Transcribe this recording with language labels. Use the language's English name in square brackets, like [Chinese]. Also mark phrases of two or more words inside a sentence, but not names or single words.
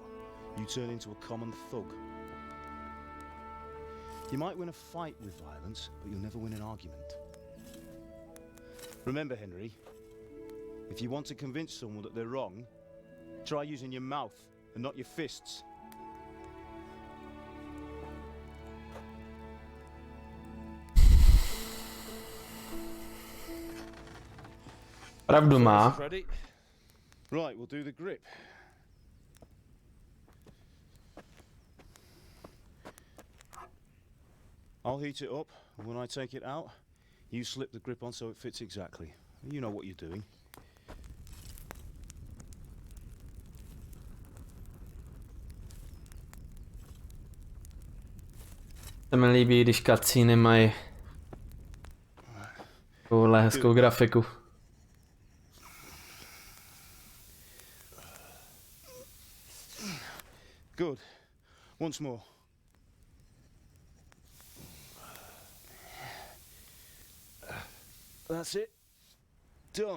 [English] You turn into a common thug. You might win a fight with violence, but you'll never win an argument. Remember, Henry, if you want to convince someone that they're wrong, try using your mouth and not your fists. [Czech] Pravdu má. [English] Right, we'll do the grip. I'll heat it up, and when I take it out, you slip the grip on so it fits exactly. You know what you're doing. [Czech] Se mi líbí, když cutscény mají takovouhle hezkou grafiku. [English] Good. Once more. That's it. Done.